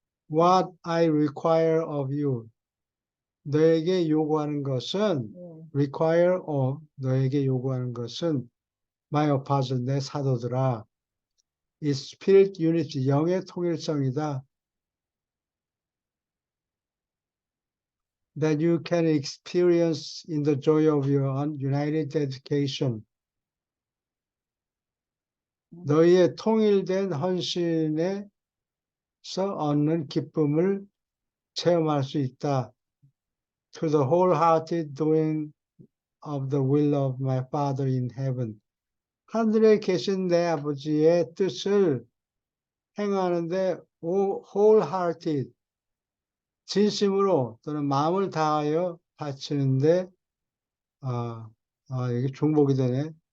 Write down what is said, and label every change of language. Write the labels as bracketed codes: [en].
[en] What I require of you. [ko] 너에게 요구하는 것은 예. [en] require of [ko] 너에게 요구하는 것은 [en] my apostle [ko] 내 사도들아 [en] is spirit unity [ko] 영의 통일성이다. [en] That you can experience in the joy of your united dedication. [ko] 너희의 통일된 헌신에서 얻는 기쁨을 체험할 수 있다. [en] To the wholehearted doing of the will of my Father in heaven. [ko] 하늘에 계신 내 아버지의 뜻을 행하는데 wholehearted 진심으로 또는 마음을 다하여 바치는데 이게 중복이 되네.